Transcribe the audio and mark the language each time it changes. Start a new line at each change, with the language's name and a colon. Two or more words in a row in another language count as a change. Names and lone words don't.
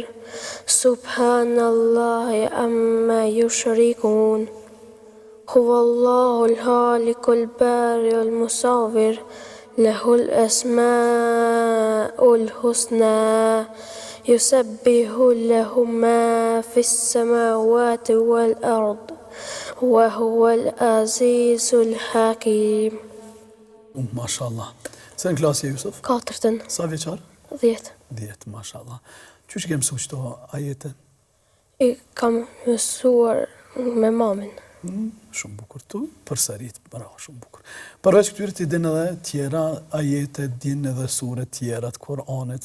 Arabic: سبحان الله عما يشركون هو الله الخالق البارئ المصور له الأسماء الحسنى يسبح له ما في السماوات والأرض وهو العزيز الحكيم.
Albanian: Mashallah. Sen klasi e Jusuf? 4. Sa vjeçar? 10. 10, mashallah. Qysh ke mësuar këto ajete? I kam mësuar me mamin. Shumë bukur tu, përsërit, bravo, shumë bukur. Përveç këtyre ti din edhe tjera ajete, din edhe sure tjera të Kur'anit.